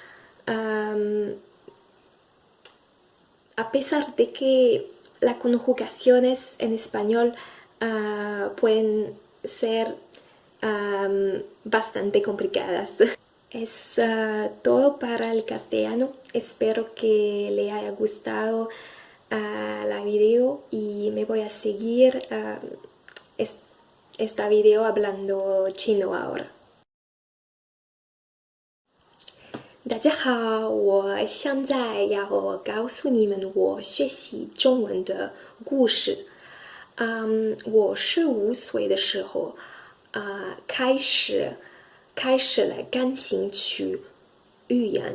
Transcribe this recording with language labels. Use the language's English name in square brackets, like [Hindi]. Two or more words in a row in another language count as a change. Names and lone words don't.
[Spanish] A pesar de que las conjugaciones en español pueden ser bastante complicadas. Es todo para el castellano. Espero que le haya gustado la video y me voy a seguir esta video hablando chino ahora. [Chinese] 大家好，我现在要告诉你们我学习中文的故事。我15岁的时候，开始了感兴趣语言。